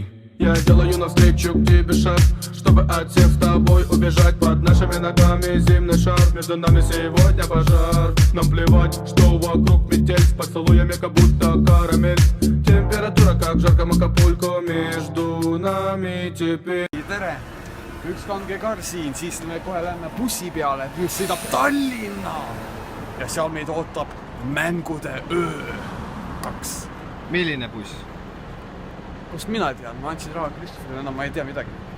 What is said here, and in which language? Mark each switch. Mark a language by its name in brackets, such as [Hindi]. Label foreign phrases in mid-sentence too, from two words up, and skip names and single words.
[Russian] Я делаю навстречу к тебе шаг, чтобы от всех с тобой убежать. Под нашими ногами зимний шар, между нами сегодня пожар. Нам плевать, что вокруг метель, с поцелуями как будто карамель. Температура как в жарком Акапулько, между нами теперь. [Estonian] Tere! Üks kange kar siin, siis me kohe lähme bussi peale, mis sõidab Tallinna! Ja seal meid ootab mängude öö 2. Milline buss? Kust mina tean? Ma andsin raha Kristofile, enam ma ei tea midagi.